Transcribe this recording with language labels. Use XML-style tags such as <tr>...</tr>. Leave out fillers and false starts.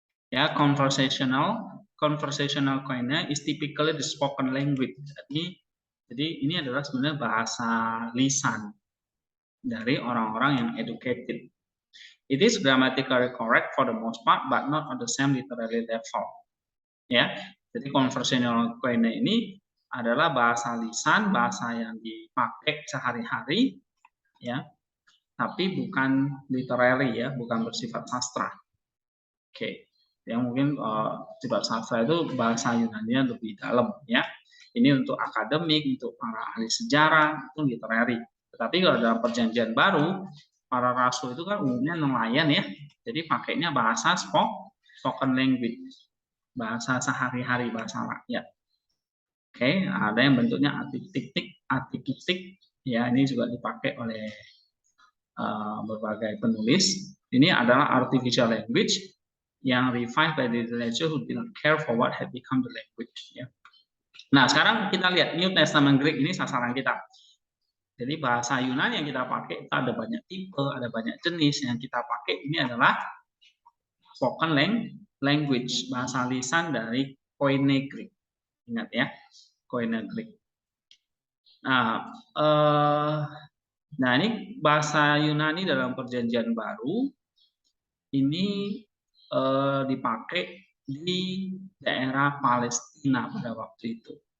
<en>Ya, conversational Koine is typically the spoken language.</en> <id>Jadi ini adalah sebenarnya bahasa lisan dari orang-orang yang educated.</id> <en>It is grammatically correct for the most part, but not on the same literary level.</en> <id>Ya, jadi conversational Koine ini adalah bahasa lisan, bahasa yang dipakai sehari-hari, ya, tapi bukan literary ya, bukan bersifat sastra. Oke, yang mungkin sifat sastra itu bahasa Yunani lebih dalam ya. Ini untuk akademik, untuk para ahli sejarah, itu literary. Tetapi kalau dalam perjanjian baru, para rasul itu kan umumnya nelayan ya. Jadi pakainya bahasa spoken language, bahasa sehari-hari, bahasa rakyat. Oke, ada yang bentuknya atikitik, ya ini juga dipakai oleh berbagai penulis. Ini adalah</id> <en>artificial language yang revived by the literature who did not care for what had become the language.</en> <id>Ya. Nah, sekarang kita lihat New Testament Greek, ini sasaran kita. Jadi bahasa Yunani yang kita pakai itu ada banyak tipe, ada banyak jenis. Yang kita pakai ini adalah spoken language, bahasa lisan dari Koine Greek. Ingat ya, Koine Greek. Nah, ini bahasa Yunani dalam perjanjian baru ini dipakai di daerah Palestina pada waktu itu.</id>